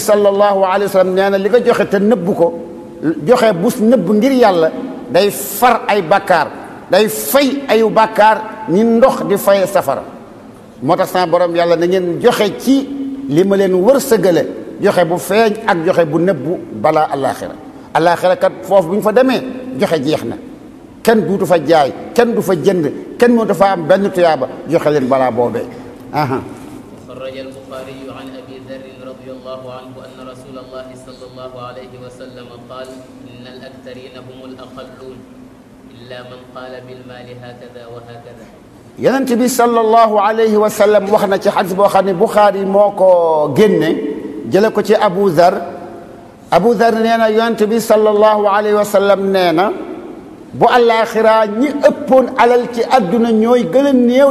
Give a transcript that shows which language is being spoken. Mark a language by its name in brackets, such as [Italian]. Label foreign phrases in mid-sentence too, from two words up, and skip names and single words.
[Arabic] صلى الله عليه وسلم [Wolof] nee na li nga joxe te nëbb ko joxe bu nëbb ngir yàlla day far ay bàkkaar day fay ayu bàkkaar ñi ndox di fay safara moo tax sama borom yàlla na ngeen joxe ci li ma leen wërsëgale joxe bu feeñ ak joxe bu nëbbu balaa alaxira kat foofu bu ñu fa demee joxe jeex na kenn duutu fa jaay kenn du fa jënd kenn mënut fa am benn tuyaaba joxe leen balaa boobee [Arabic] خرج البخاري عن أبي ذر رضي الله عنه أن رسول الله صلى الله عليه وسلم قال إن الأكثرين هم الأقلون إلا من قال بالمال هكذا وهكذا [Wolof] yonent bi [Arabic] صلى الله عليه وسلم [Wolof] wax na ci xadis boo xam ne Buxaari moo ko génne jële ko ci Abu Dhar nee na yonent bi [Arabic] صلى الله عليه وسلم [Wolof] nee na bu àllaaxira ñi ëppoon alal ci àdduna ñooy gën a néew